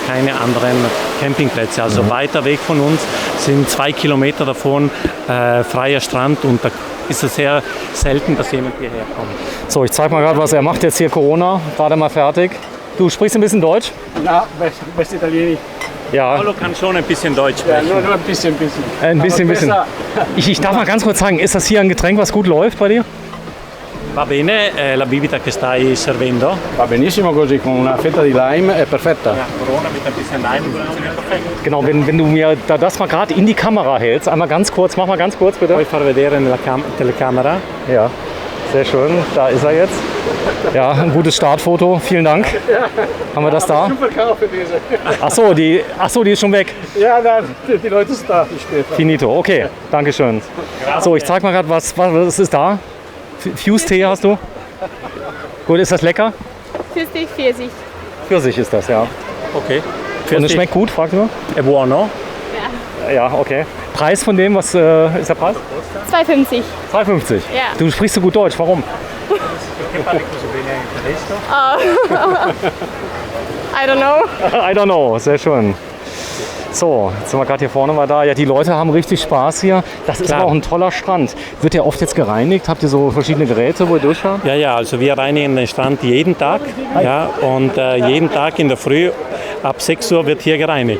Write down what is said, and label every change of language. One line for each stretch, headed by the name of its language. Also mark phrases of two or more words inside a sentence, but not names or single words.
German: keine anderen Campingplätze. Also weiter weg von uns sind 2 Kilometer davon freier Strand und da ist es sehr selten, dass jemand hierher kommt. So, ich zeige mal gerade, was er macht jetzt hier Corona, gerade mal fertig. Du sprichst ein bisschen Deutsch? Ja, best Italienisch. Ja. Paolo kann schon ein bisschen Deutsch sprechen. Ja, nur ein bisschen. Ein bisschen. Ich darf mal ganz kurz sagen, ist das hier ein Getränk, was gut läuft bei dir?
Italian: Va bene, la bibita che stai servendo? Va benissimo così, con una fetta di lime è perfetta.
German: Ja, Corona mit ein bisschen Lime funktioniert perfekt. Genau, wenn du mir das mal gerade in die Kamera hältst, einmal ganz kurz, mach mal ganz kurz bitte.
Italian: Puoi far vedere nella telecamera?
German: Ja, sehr schön, da ist er jetzt. Ja, ein gutes Startfoto, vielen Dank. Haben wir das da? Super Kaffee diese. Ach so, die ist schon weg. Ja, nein, die Leute sind da. Finito, okay, danke schön. So, ich zeig mal gerade, was ist da? Fuse-Tee hast du? Gut, ist das lecker? Pfirsich. Pfirsich ist das, ja. Okay. Und es schmeckt gut, fragst du?
Italian: È buono?
German: Ja, okay. Preis von dem, was ist der Preis? 2,50. 2,50? Ja. Du sprichst so gut Deutsch, warum?
English: I don't know,
German: sehr schön. So, jetzt sind wir gerade hier vorne mal da. Ja, die Leute haben richtig Spaß hier. Das ist aber auch ein toller Strand. Wird der oft jetzt gereinigt? Habt ihr so verschiedene Geräte, wo ihr durchfahrt? Ja, also wir reinigen den Strand jeden Tag. Ja, und jeden Tag in der Früh ab 6 Uhr wird hier gereinigt.